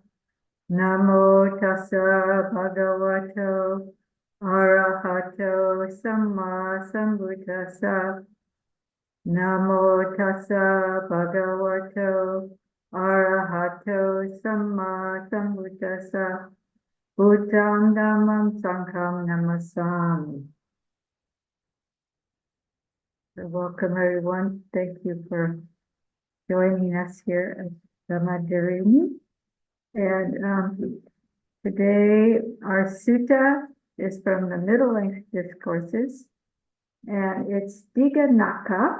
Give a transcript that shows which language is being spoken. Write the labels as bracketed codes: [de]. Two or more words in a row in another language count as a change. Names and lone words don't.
[pi] Namo tassa bhagavato arahato samma sambuddhassa. Namo tassa bhagavato arahato samma sambuddhassa. Buddham dhammam sangham namasami. [en] So welcome everyone. Thank you for joining us here at Dhamma. And today our sutta is from the Middle Length Discourses, and it's Dīghanakhasutta.